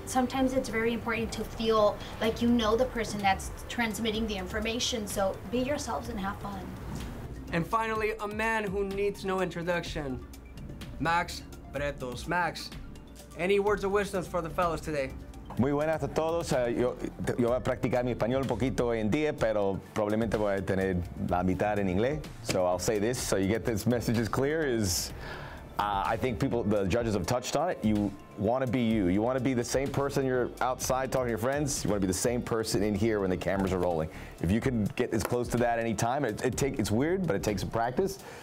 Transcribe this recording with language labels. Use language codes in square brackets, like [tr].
[en] Sometimes it's very important to feel like you know the person that's transmitting the information, so be yourselves and have fun. And finally, a man who needs no introduction, Max Bretos. Max, any words of wisdom for the fellas today? [es] Muy buenas a todos. Yo voy a practicar mi español un poquito hoy en día, pero probablemente voy a tener la mitad en inglés. [en] So I'll say this, so you get this message is clear, is I think the judges have touched on it. You want to be you. You want to be the same person you're outside talking to your friends. You want to be the same person in here when the cameras are rolling. If you can get as close to that any time, it's weird, but it takes some practice.